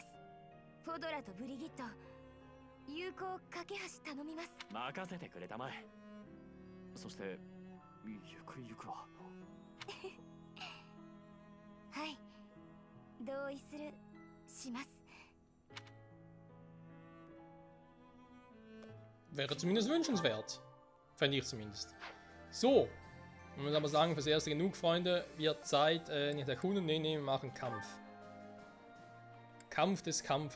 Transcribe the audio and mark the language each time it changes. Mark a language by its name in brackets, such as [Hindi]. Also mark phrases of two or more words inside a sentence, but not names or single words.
[Japanese] フォドラとブリギット、友好架け橋頼みます。任せてくれたまえ。そしてゆくゆくははい、同意します。 [German] Wäre zumindest wünschenswert. Fände ich zumindest. So. Ich muss aber sagen, fürs erste genug, Freunde. Wird Zeit, nicht erkunden, nee, wir machen Kampf. Kampf des Kampfes.